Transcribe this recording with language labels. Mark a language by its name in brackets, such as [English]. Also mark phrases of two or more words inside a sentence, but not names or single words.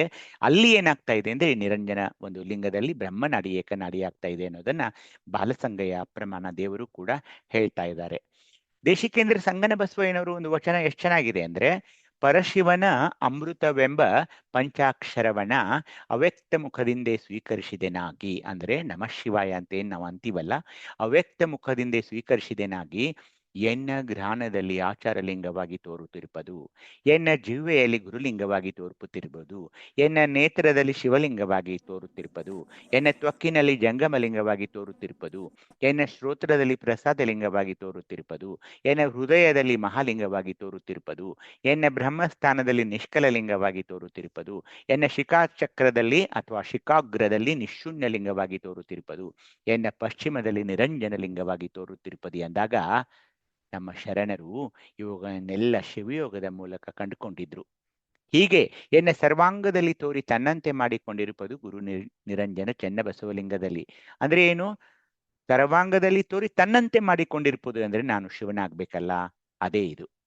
[Kannada] ಅಲ್ಲಿ ಏನಾಗ್ತಾ ಇದೆ ಅಂದ್ರೆ, ನಿರಂಜನ ಒಂದು ಲಿಂಗದಲ್ಲಿ ಬ್ರಹ್ಮನಾಡಿ ಏಕನಾಡಿ ಆಗ್ತಾ ಇದೆ ಅನ್ನೋದನ್ನ ಬಾಲಸಂಗಯ್ಯ ಪ್ರಮಾಣ ದೇವರು ಕೂಡ ಹೇಳ್ತಾ ಇದ್ದಾರೆ. ದೇಶಿಕೇಂದ್ರ ಸಂಗನ ಬಸವಯ್ಯನವರು ಒಂದು ವಚನ ಎಷ್ಟು ಚೆನ್ನಾಗಿದೆ ಅಂದ್ರೆ, ಪರಶಿವನ ಅಮೃತವೆಂಬ ಪಂಚಾಕ್ಷರವನ ಅವ್ಯಕ್ತ ಮುಖದಿಂದೇ ಸ್ವೀಕರಿಸಿದೆನಾಗಿ, ಅಂದ್ರೆ [Sanskrit] ನಮಃ ಶಿವಾಯ [Kannada] ಅಂತ ಏನ್ ನಾವು ಅಂತೀವಲ್ಲ, ಅವ್ಯಕ್ತ ಮುಖದಿಂದೇ ಸ್ವೀಕರಿಸಿದೆನಾಗಿ ಎನ್ನ ಘ್ರಾಣದಲ್ಲಿ ಆಚಾರಲಿಂಗವಾಗಿ ತೋರುತ್ತಿರುವುದು, ಎನ್ನ ಜಿಹ್ವೆಯಲ್ಲಿ ಗುರುಲಿಂಗವಾಗಿ ತೋರ್ಪುತ್ತಿರುವುದು, ಎನ್ನ ನೇತ್ರದಲ್ಲಿ ಶಿವಲಿಂಗವಾಗಿ ತೋರುತ್ತಿರುವುದು, ಎನ್ನ ತ್ವಕ್ಕಿನಲ್ಲಿ ಜಂಗಮಲಿಂಗವಾಗಿ ತೋರುತ್ತಿರುವುದು, ಎನ್ನ ಶ್ರೋತ್ರದಲ್ಲಿ ಪ್ರಸಾದಲಿಂಗವಾಗಿ ತೋರುತ್ತಿರುವುದು, ಎನ್ನ ಹೃದಯದಲ್ಲಿ ಮಹಾಲಿಂಗವಾಗಿ ತೋರುತ್ತಿರುವುದು, ಎನ್ನ ಬ್ರಹ್ಮಸ್ಥಾನದಲ್ಲಿ ನಿಷ್ಕಲಲಿಂಗವಾಗಿ ತೋರುತ್ತಿರುವುದು, ಎನ್ನ ಶಿಖಾಚಕ್ರದಲ್ಲಿ ಅಥವಾ ಶಿಖಾಗ್ರದಲ್ಲಿ ನಿಶೂನ್ಯಲಿಂಗವಾಗಿ ತೋರುತ್ತಿರುವುದು, ಎನ್ನ ಪಶ್ಚಿಮದಲ್ಲಿ ನಿರಂಜನ ಲಿಂಗವಾಗಿ ತೋರುತ್ತಿರುವುದು ಎಂದಾಗ ನಮ್ಮ ಶರಣರು ಇವುಗಳನ್ನೆಲ್ಲ ಶಿವಯೋಗದ ಮೂಲಕ ಕಂಡುಕೊಂಡಿದ್ರು. ಹೀಗೆ ಎನ್ನ ಸರ್ವಾಂಗದಲ್ಲಿ ತೋರಿ ತನ್ನಂತೆ ಮಾಡಿಕೊಂಡಿರುವುದು ಗುರು ನಿರಂಜನ ಚೆನ್ನಬಸವಲಿಂಗದಲ್ಲಿ. ಅಂದ್ರೆ ಏನು, ಸರ್ವಾಂಗದಲ್ಲಿ ತೋರಿ ತನ್ನಂತೆ ಮಾಡಿಕೊಂಡಿರ್ಬೋದು ಅಂದ್ರೆ ನಾನು ಶಿವನಾಗ್ಬೇಕಲ್ಲ, ಅದೇ ಇದು.